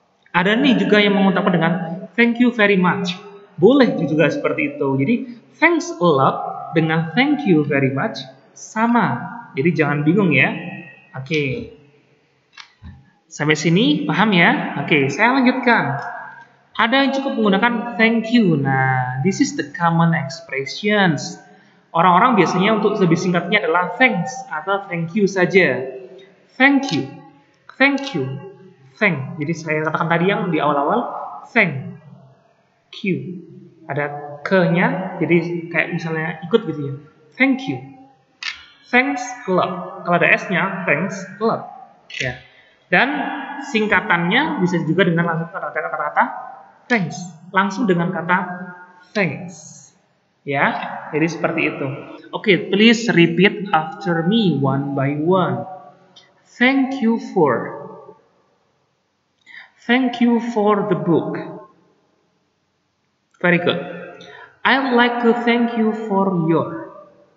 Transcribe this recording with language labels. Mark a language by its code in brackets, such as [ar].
[id] Ada nih juga yang mengucapkan dengan [en] thank you very much. [id] Boleh juga seperti itu. Jadi [en] thanks a lot [id] dengan [en] thank you very much [id] sama. Jadi jangan bingung ya. Oke. Sampai sini paham ya? Oke, saya lanjutkan. Ada yang cukup menggunakan thank you. [en] Nah, this is the common expressions. [id] Orang-orang biasanya untuk lebih singkatnya adalah thanks atau thank you saja. [en] Thank you. Thank you. Thank. [id] Jadi saya katakan tadi yang di awal-awal thank you. Ada ke-nya, jadi kayak misalnya ikut gitu ya. [en] Thank you. Thanks a lot. [id] Kalau ada S-nya, [en] thanks a lot. Ya. [id] Dan singkatannya bisa juga dengan langsung kata-kata thanks. Langsung dengan kata thanks. Ya, jadi seperti itu. [en] Oke, please repeat after me one by one. Thank you for. Thank you for the book. Very good. I'd like to thank you for your.